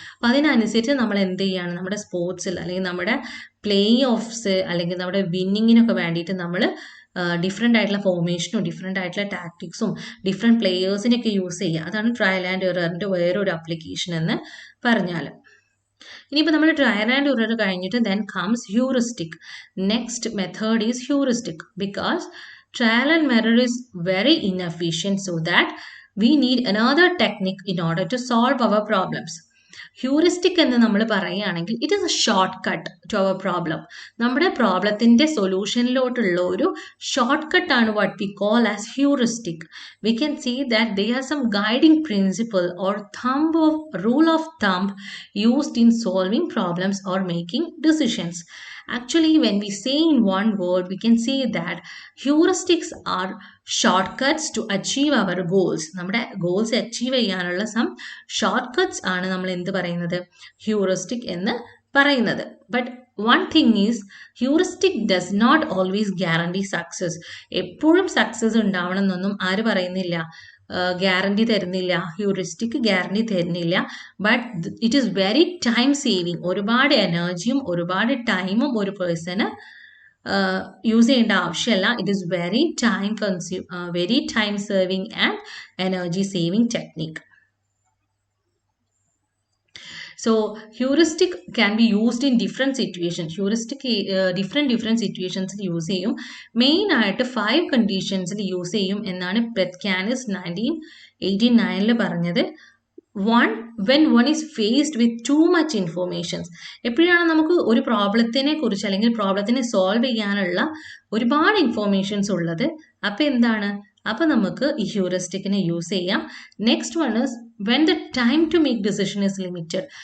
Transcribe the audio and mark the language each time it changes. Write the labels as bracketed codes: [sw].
[ml] അപ്പം അതിനനുസരിച്ച് നമ്മൾ എന്ത് ചെയ്യുകയാണ്, നമ്മുടെ സ്പോർട്സിൽ അല്ലെങ്കിൽ നമ്മുടെ പ്ലേ ഓഫ്സ് അല്ലെങ്കിൽ നമ്മുടെ വിന്നിങ്ങിനൊക്കെ വേണ്ടിയിട്ട് നമ്മൾ ഡിഫറെൻ്റ് ആയിട്ടുള്ള ഫോർമേഷനും ഡിഫറെൻ്റ് ആയിട്ടുള്ള ടാക്ടിക്സും ഡിഫറെൻറ്റ് പ്ലേയേഴ്സിനൊക്കെ യൂസ് ചെയ്യുക. അതാണ് ട്രയൽ ആൻഡ് എററിൻ്റെ വേറൊരു അപ്ലിക്കേഷൻ എന്ന് പറഞ്ഞാൽ. ഇനിയിപ്പോൾ നമ്മൾ ട്രയൽ ആൻഡ് എറർ കഴിഞ്ഞിട്ട് [en] Then comes heuristic. Next method is heuristic because trial and error is very inefficient, so that we need another technique in order to solve our problems. [ml] Heuristic എന്ന് നമ്മൾ പറയുകയാണെങ്കിൽ [en] It is a short cut to our problem. [ml] നമ്മുടെ പ്രോബ്ലത്തിൻ്റെ സൊല്യൂഷനിലോട്ടുള്ള ഒരു short കട്ടാണ് [en] What we call as heuristic. We can see that they are some guiding principle or rule of thumb used in solving problems or making decisions. Actually, when we say in one word, we can say that heuristics are shortcuts to achieve our goals. [ml] നമ്മുടെ goals achieve ചെയ്യാനുള്ള some short cuts ആണ് നമ്മൾ എന്ത് പറയുന്നത്, heuristic എന്ന് പറയുന്നത്. [en] But one thing is heuristic does not always guarantee success. [ml] എപ്പോഴും success ഉണ്ടാവണം എന്നൊന്നും ആര് പറയുന്നില്ല, ഗ്യാരണ്ടി തരുന്നില്ല. ഹ്യൂറിസ്റ്റിക് ഗ്യാരണ്ടി തരുന്നില്ല. [en] But it is very time saving. [ml] ഒരുപാട് എനർജിയും ഒരുപാട് ടൈമും ഒരു പേഴ്സണ് യൂസ് ചെയ്യേണ്ട ആവശ്യമല്ല. [en] It is very time saving and energy saving technique. So heuristic can be used in different situations. Heuristic different situations [ml] use ചെയ്യും. Main ആയിട്ട് 5 കണ്ടീഷൻസിൽ use ചെയ്യും എന്നാണ് പെറ്റ്കാനിസ് 1989 പറഞ്ഞത്. [en] One, when one is faced with too much informations. [ml] എപ്പോഴാണ് നമുക്ക് ഒരു പ്രോബ്ലത്തിനെ കുറിച്ച് അല്ലെങ്കിൽ പ്രോബ്ലത്തിനെ സോൾവ് ചെയ്യാനുള്ള ഒരുപാട് ഇൻഫോർമേഷൻസ് ഉള്ളത്, അപ്പം എന്താണ്, അപ്പം നമുക്ക് ഈ ഹ്യൂറിസ്റ്റിക്കിനെ യൂസ് ചെയ്യാം. [en] Next one is when the time to make decision is limited.